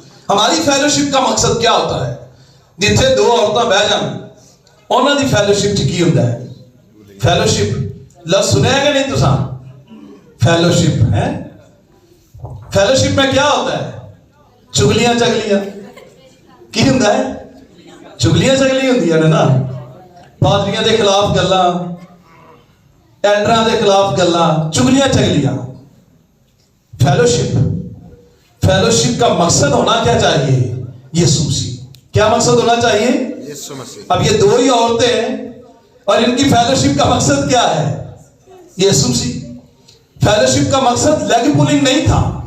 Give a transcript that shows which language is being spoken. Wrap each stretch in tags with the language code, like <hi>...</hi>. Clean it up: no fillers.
<ur>ہماری فیلوشپ کا مقصد کیا ہوتا ہے؟</ur> <pa>جتھے دو عورتیں بہ جان انہاں دی فیلوشپ کی ہوندا ہے؟ فیلوشپ لفظ سنیا کہ نہیں تساں؟</pa> <ur>فیلوشپ ہے, فیلوشپ میں کیا ہوتا ہے؟</ur> <pa>چگلیاں کی ہوندا ہے؟ چگلیاں ہوندیاں نے نا. پادریاں دے خلاف گلاں, ایلڈراں دے خلاف گلاں, چگلیاں.</pa> <ur>فیلوشپ کا مقصد ہونا کیا چاہیے؟ یسوع مسیح. کیا مقصد ہونا چاہیے؟ یسوع مسیح. اب یہ دو ہی عورتیں ہیں اور ان کی فیلوشپ کا مقصد کیا ہے؟ یسوع مسیح. فیلوشپ کا مقصد لیگ پولنگ نہیں تھا.</ur>